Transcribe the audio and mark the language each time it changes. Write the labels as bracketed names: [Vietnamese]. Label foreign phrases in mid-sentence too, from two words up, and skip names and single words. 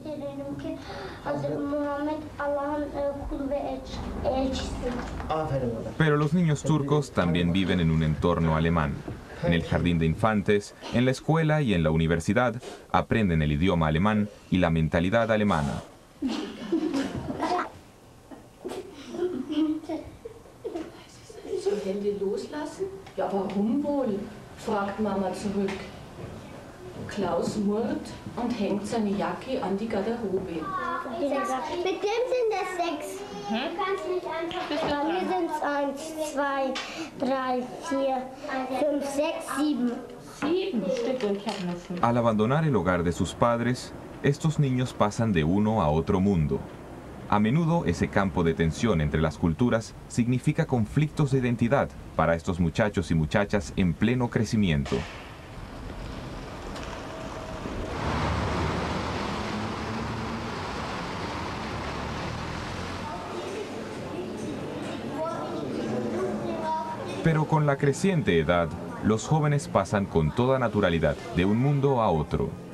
[Spanish] Pero los niños turcos también viven en un entorno alemán. En el jardín de infantes, en la escuela y en la universidad aprenden el idioma alemán y la mentalidad alemana. [German] Hände loslassen? Ja, warum wohl? Fragt Mama zurück. Klaus murrt und hängt seine Jacke an die Garderobe. Mit dem sind es 6. Du kannst nicht einfach. Bei mir sind es 1, 2, 3, 4, 5, 6, 7. 7 Stücke, ich habe nur 5. [Spanish] Al abandonar el hogar de sus padres, estos niños pasan de uno a otro mundo. A menudo ese campo de tensión entre las culturas significa conflictos de identidad para estos muchachos y muchachas en pleno crecimiento. Pero con la creciente edad, los jóvenes pasan con toda naturalidad de un mundo a otro.